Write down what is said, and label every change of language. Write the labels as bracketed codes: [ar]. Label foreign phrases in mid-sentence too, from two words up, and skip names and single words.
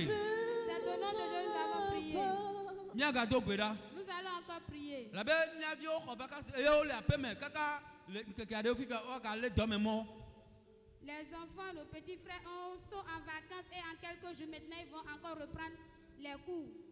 [fr] C'est au nom de Jésus nous avons prié. [ee] Mi aga do gbeda. [fr] Nous allons encore prier. [ee] La be mi avio ko vacances e o le apeme kaka [fr] Les enfants, nos petits frères sont en vacances et en quelques jours maintenant ils vont encore reprendre les cours.